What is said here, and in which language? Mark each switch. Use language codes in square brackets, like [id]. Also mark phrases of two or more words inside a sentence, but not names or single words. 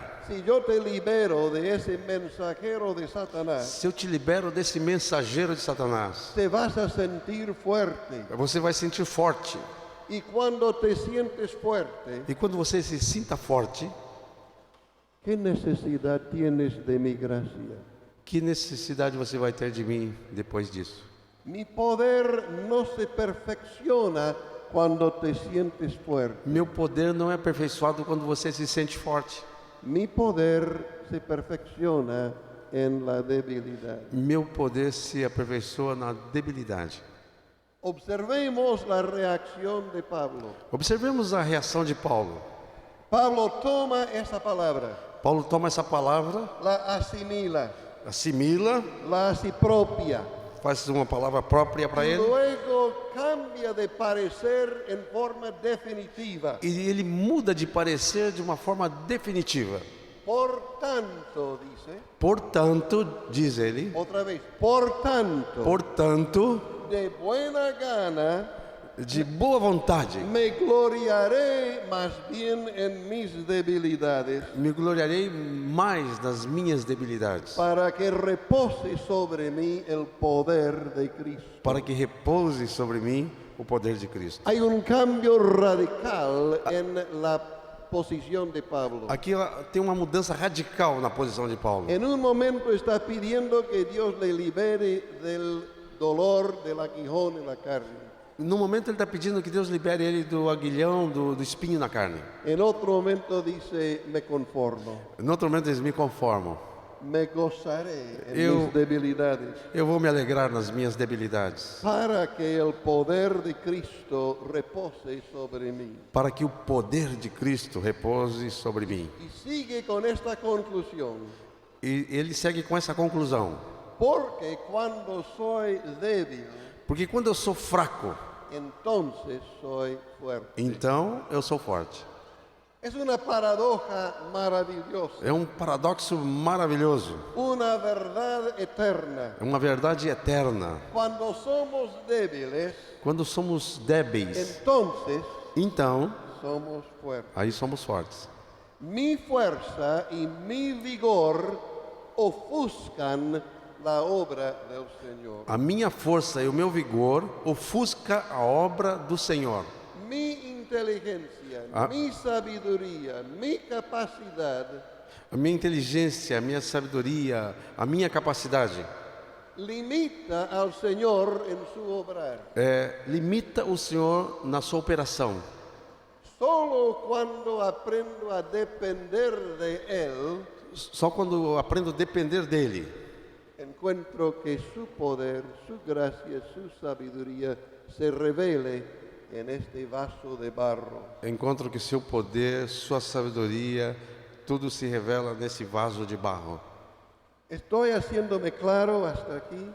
[es] si yo te libero de ese mensajero de Satanás, [pt] se eu te libero desse mensageiro de Satanás, [es] te vas a sentir fuerte. [pt] você vai sentir forte. [es] Y cuando te sientes fuerte, [pt] E quando você se sinta forte, [es] ¿qué necesidad tienes de mi gracia? [pt] que necessidade você vai ter de mim depois disso? [es] Mi poder no se perfecciona cuando te sientes fuerte. [pt] Meu poder não é aperfeiçoado quando você se sente forte. [es] Mi poder se perfecciona en la debilidad. [pt] Meu poder se aperfeiçoa na debilidade. [es] Observemos la reacción de Pablo. [pt] Observemos a reação de Paulo. [es] Pablo toma esa palabra, [pt] Paulo toma essa palavra, [es] la asimila, [pt] assimila, [es] la hace propia. [pt] faz uma palavra própria para [es] Y [pt] ele [es] luego cambia de parecer en forma definitiva. [pt] e ele muda de parecer de uma forma definitiva. [es] Por tanto, dice, [pt] Portanto, diz ele, [es] otra vez, [pt] portanto, [es] de buena gana [pt] de boa vontade, [es] me gloriaré más bien en mis debilidades, [pt] me gloriarei mais nas minhas debilidades, [es] para que repose sobre mí el poder de Cristo. [pt] para que repouse sobre mim o poder de Cristo. [es] Hay un cambio radical en la posición de Pablo. [pt] Aqui tem uma mudança radical na posição de Paulo. [es] En un momento está pidiendo que Dios le libere del dolor del aguijón en la carne. [pt] No momento ele está pedindo que Deus libere ele do aguilhão, do espinho na carne. [es] En otro momento dice, me conformo, [pt] No outro momento ele diz, me conformo. [es] me gozaré en [pt] Eu- [es] mis debilidades, [pt] Eu vou me alegrar nas minhas debilidades, [es] para que el poder de Cristo repose sobre mí. [pt] para que o poder de Cristo repouse sobre mim. [es] Y sigue con esta conclusión, [pt] E ele segue com essa conclusão. [es] porque cuando soy débil, [pt] Porque quando eu sou fraco, [es] entonces soy fuerte. [pt] então eu sou forte. [es] Es una paradoja maravillosa, [pt] É um paradoxo maravilhoso. [es] una verdad eterna. [pt] É uma verdade eterna. [es] Cuando somos débiles, [pt] Quando somos débeis, [es] entonces [pt] então [es] somos fuertes. [pt] aí somos fortes. [es] Mi fuerza y mi vigor ofuscan la obra del Señor. [pt] A minha força e o meu vigor ofusca a obra do Senhor. [es] Mi inteligencia, mi sabiduría, mi capacidad [pt] A minha inteligência, a minha sabedoria, a minha capacidade [es] limita al Señor en su obrar. [pt] limita o Senhor na sua operação. [es] Solo cuando aprendo a depender de Él, [pt] Só quando eu aprendo a depender dele, [es] encuentro que su poder, su gracia, su sabiduría se revele en este vaso de barro. [pt] encontro que seu poder, sua sabedoria, tudo se revela nesse vaso de barro. [es] ¿Estoy haciéndome claro hasta aquí?